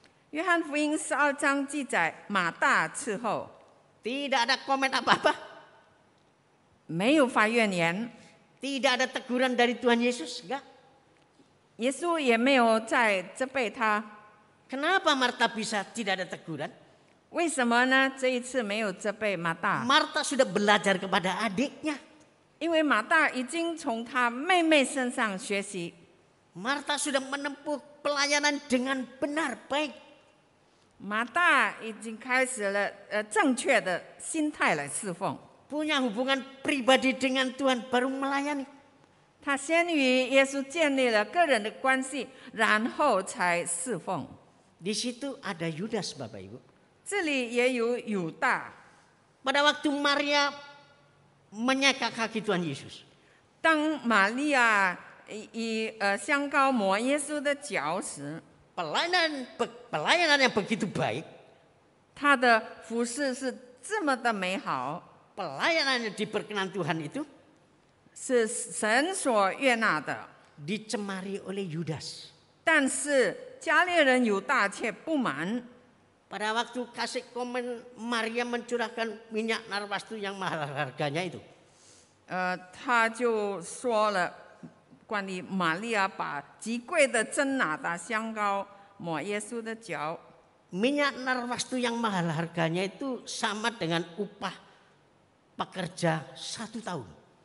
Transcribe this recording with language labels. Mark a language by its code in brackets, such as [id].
[zh] 约翰福音12章记载，马大伺候， [id] Tidak ada komen apa-apa. [zh] 没有发怨言， [id] Tidak ada teguran dari Tuhan Yesus. Enggak. [zh] 耶稣也没有在责备他。 [id] Kenapa Marta bisa tidak ada teguran? [zh] 为什么呢？这一次没有责备马大， [id] Marta sudah belajar kepada adiknya. [zh] 因为马大已经从他妹妹身上学习。 [id] Marta sudah menempuh pelayanan dengan benar, baik. [zh] 马大已经开始了正确的心态来侍奉。 [id] Punya hubungan pribadi dengan Tuhan baru melayani. [zh] 他先与耶稣建立了个人的关系，然后才侍奉。 [id] Di situ ada Yudas Bapak Ibu. [zh] 这里也有犹大。 [id] Pada waktu Maria menyeka kaki Tuhan Yesus. [zh] 当玛利亚以香膏抹耶稣的脚时， [id] Pelayanan yang begitu baik. [zh] 他的服侍是这么的美好， [id] Pelayanan yang diperkenan Tuhan itu [zh] 是神所悦纳的。 [id] dicemari oleh Yudas. [zh] 但是加略人犹大却不满。 [id] Pada waktu kasih komen Maria mencurahkan minyak narwastu yang mahal harganya itu. [zh] 他就说了关于玛利亚把极贵的真哪达香膏抹耶稣的脚。 [id] Minyak narwastu yang mahal harganya itu sama dengan upah pekerja 1 tahun.